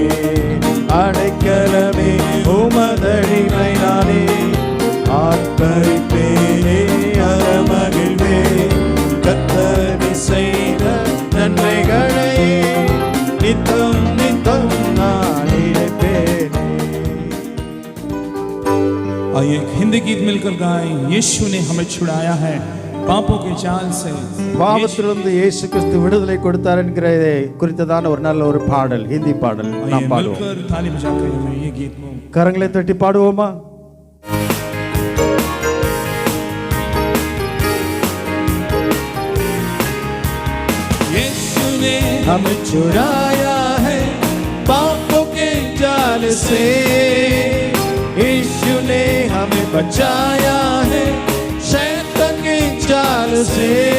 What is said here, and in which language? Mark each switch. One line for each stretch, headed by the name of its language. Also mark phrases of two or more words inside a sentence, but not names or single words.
Tamil: அடைக்கலமே உமதடிமை நானே, ஆர்ப்பரிப்பேனே அகமகிழ்வே. கர்த்தர் செய்த நன்மைகளையே நித்தம் நித்தம் நான் நினைப்பேனே.
Hindi: आइए एक हिंदी गीत मिलकर गाएं। यीशु ने हमें छुड़ाया है पापों के जाल से।
Tamil: பாவத்திலிருந்து இயேசு கிறிஸ்து விடுதலை கொடுத்தார் என்கிறதை குறித்ததான ஒரு நல்ல ஒரு பாடல், ஹிந்தி பாடல் நாம்
Hindi: आइए
Tamil: பாடுவோம்.
Hindi: मिलकर ताली बजाकर हमें ये गीत में
Tamil: கரங்களை தட்டி பாடுவோமா?
Hindi: यीशु ने हमें छुड़ाया है पापों के जाल से, यीशु ने हमें बचाया है शैतान के जाल से।